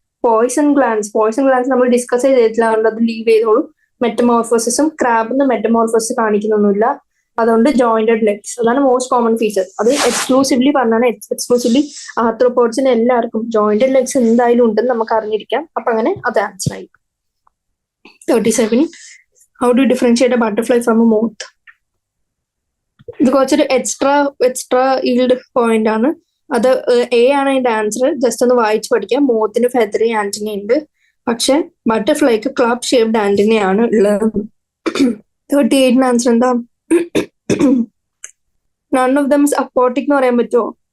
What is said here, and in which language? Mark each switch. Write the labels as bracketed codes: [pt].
[ml] Poisson glance നമ്മൾ discuss ചെയ്തിട്ടില്ല, അതുകൊണ്ട് അത് ലീവ് ചെയ്തോളൂ. മെറ്റമോർഫോസിസും ക്രാബിന് മെറ്റമോർഫോസിസ് കാണിക്കുന്നൊന്നുമില്ല. അതുകൊണ്ട് ജോയിന്റഡ് ലെഗ്സ് അതാണ് മോസ്റ്റ് കോമൺ ഫീച്ചർ. അത് എക്സ്ക്ലൂസീവ്ലി പറഞ്ഞാണ്. എക്സ്ക്ലൂസീവ്ലി ആർത്രോപോഡ്സിന് എല്ലാവർക്കും ജോയിന്റഡ് ലെഗ്സ് എന്തായാലും ഉണ്ടെന്ന് നമുക്ക് അറിഞ്ഞിരിക്കാം. അപ്പൊ അങ്ങനെ അത് ആൻസർ ആയി. [en] 37, how do you differentiate a butterfly from a moth? [ml] ഇത് കുറച്ചൊരു എക്സ്ട്രാ ഈൽഡ് പോയിന്റ് ആണ്. അത് എ ആണ് അതിന്റെ ആൻസർ. ജസ്റ്റ് ഒന്ന് വായിച്ചു പഠിക്കാം. മോത്തിന് ഫെദറി ആന്റിനി ഉണ്ട്, പക്ഷെ ബട്ടർഫ്ലൈക്ക് ക്ലബ് ഷേപ്ഡ് ആന്റിനി ആണ് ഉള്ളത്. [en] 38 answer [ml] എന്താ, [en] none of them is aquatic [ml] എന്ന് പറയാൻ പറ്റുമോ?